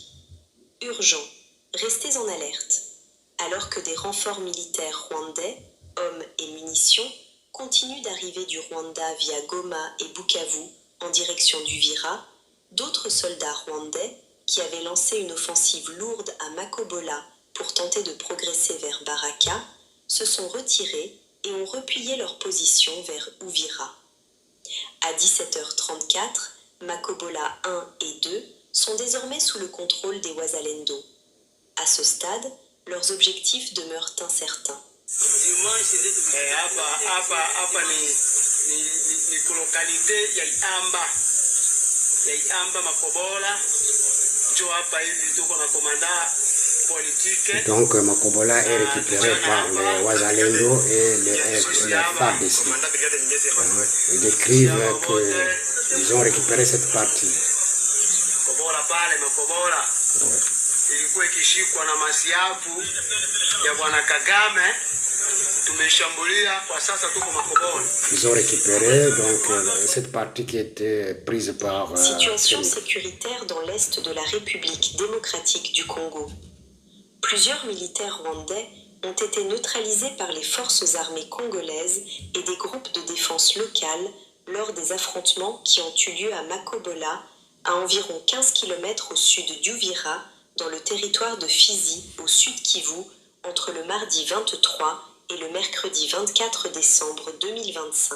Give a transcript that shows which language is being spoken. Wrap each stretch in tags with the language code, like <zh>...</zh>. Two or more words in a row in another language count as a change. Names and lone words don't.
<fr>Urgent, restez en alerte. Alors que des renforts militaires rwandais, hommes et munitions, continuent d'arriver du Rwanda via Goma et Bukavu en direction d'Uvira, d'autres soldats rwandais, qui avaient lancé une offensive lourde à Makobola pour tenter de progresser vers Baraka, se sont retirés et ont replié leur position vers Uvira. À 17h34, Makobola 1 et 2 sont désormais sous le contrôle des Wazalendo. À ce stade, leurs objectifs demeurent incertains.</fr> <sw>Hapa ni localité ya Iamba Makobola.</sw> <fr>Donc Makobola est récupéré par les Wazalendo et les FARDC. Ils décrivent qu'ils ont récupéré cette partie.</fr> <sw>Ilikuwa ikishikwa na masiafu ya bwana Kagame, tumeshambulia kwa sasa tuko Makobola.</sw> <fr>Ils ont récupéré donc cette partie qui était prise par situation sécuritaire dans l'est de la République démocratique du Congo. Plusieurs militaires rwandais ont été neutralisés par les forces armées congolaises et des groupes de défense locales lors des affrontements qui ont eu lieu à Makobola, à environ 15 km au sud d'Uvira, dans le territoire de Fizi, au sud Kivu, entre le mardi 23 et le mercredi 24 décembre 2025.</fr>